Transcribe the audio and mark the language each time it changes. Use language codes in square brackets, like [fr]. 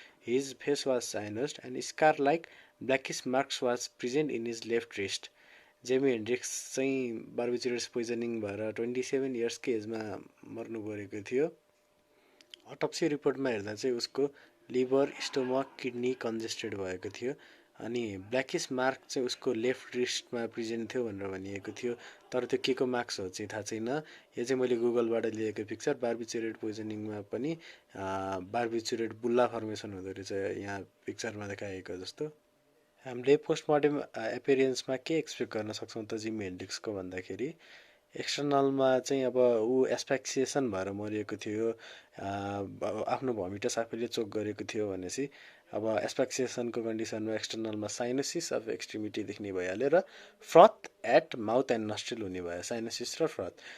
[en] His face was cyanosed and scar-like blackish marks was present in his left wrist. [ne] Jamie Hendrix चाहिँ barbiturates poisoning भएर 27 इयर्सकै एजमा मर्नु परेको थियो। अटोप्सी रिपोर्टमा हेर्दा चाहिँ उसको लिभर, स्टोमक, किडनी कन्जेस्टेड भएको थियो अनि ब्ल्याकिस मार्क चाहिँ उसको लेफ्ट रिस्टमा प्रेजेन्ट थियो भनेर भनिएको थियो। तर त्यो के को मार्क्स हो चाहिँ थाहा छैन। यो चाहिँ मैले गुगलबाट लिएको पिक्चर। बार्बिचुरेट पोइजनिङमा पनि बार्बिचुरेट बुल्ला फर्मेसन हुँदो रहेछ यहाँ पिक्चरमा देखाएको जस्तो। हामीले पोस्टमर्टम एपियरेन्समा के एक्सपेक्ट गर्न सक्छौँ त जिमी हेन्ड्रिक्सको भन्दाखेरि एक्सटर्नलमा चाहिँ अब ऊ एस्फाक्सिएसन भएर मरिएको थियो, आफ्नो भमिटस आफैले चोक गरेको थियो भनेपछि अब एस्फाक्सिएसनको कन्डिसनमा एक्सटर्नलमा साइनोसिस अफ एक्सट्रिमिटी देख्ने भइहाल्यो र फ्रथ एट माउथ एन्ड नस्ट्रिल हुने भयो, साइनोसिस र फ्रथ।